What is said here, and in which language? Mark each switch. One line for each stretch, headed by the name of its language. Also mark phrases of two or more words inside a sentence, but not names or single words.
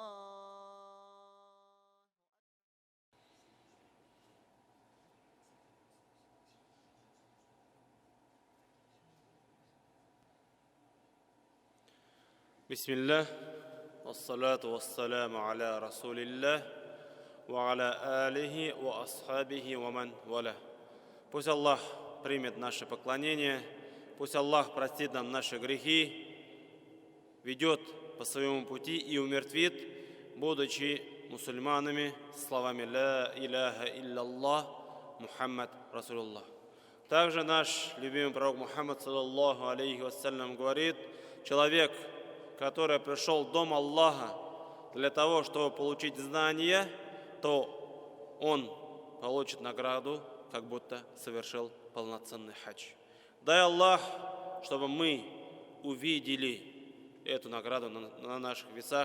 Arabic: بسم الله والصلاة والسلام على رسول الله وعلى آله وأصحابه ومن والاه.
Russian: Пусть Аллах примет наше поклонение, пусть Аллах простит нам наши грехи, ведет по своему пути и умертвит, будучи мусульманами, словами
Arabic: «لا إله إلا الله، محمد رسول الله».
Russian: Также наш любимый пророк Мухаммад,
Arabic: صلى الله عليه وسلم,
Russian: говорит: человек, который пришел в дом Аллаха для того, чтобы получить знания, то он получит награду, как будто совершил полноценный хадж. Дай Аллах, чтобы мы увидели эту награду на наших весах.